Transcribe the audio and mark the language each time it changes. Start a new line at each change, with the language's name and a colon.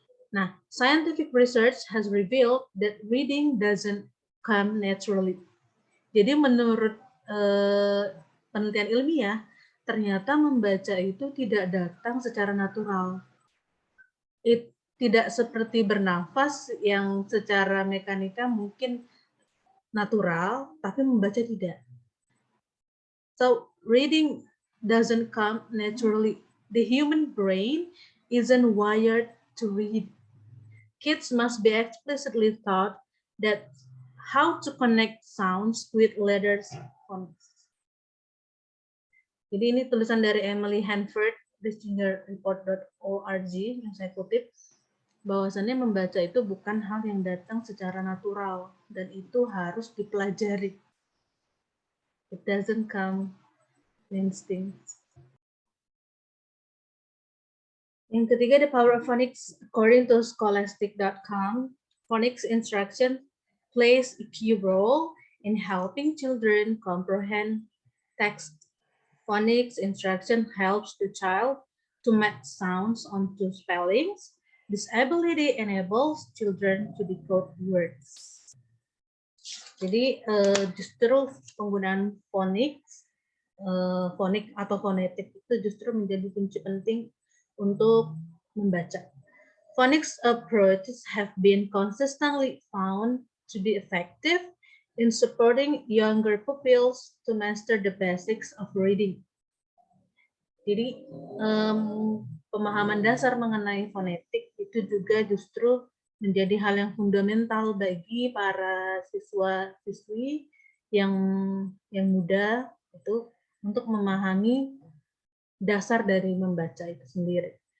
English: Nah, scientific research has revealed that reading doesn't come naturally.
Indonesian: Jadi menurut penelitian ilmiah, ternyata membaca itu tidak datang secara natural. Tidak seperti bernafas yang secara mekanika mungkin natural, tapi membaca tidak.
English: So reading doesn't come naturally. The human brain isn't wired to read. Kids must be explicitly taught that how to connect sounds with letters.
Indonesian: Jadi ini tulisan dari Emily Hanford, distingerreport.org yang saya kutip, bahwasannya membaca itu bukan hal yang datang secara natural dan itu harus dipelajari.
English: It doesn't come instinct.
Indonesian: Yang ketiga,
English: the power of phonics. According to scholastic.com, phonics instruction plays a key role in helping children comprehend text. Phonics instruction helps the child to match sounds onto spellings. This ability enables children to decode words.
Indonesian: Jadi justru penggunaan phonics, phonik atau fonetik itu justru menjadi kunci penting untuk membaca.
English: Phonics approaches have been consistently found to be effective in supporting younger pupils to master the basics of reading.
Indonesian: Jadi pemahaman dasar mengenai fonetik itu juga justru menjadi hal yang fundamental bagi para siswa-siswi yang muda itu untuk memahami dasar dari membaca itu sendiri.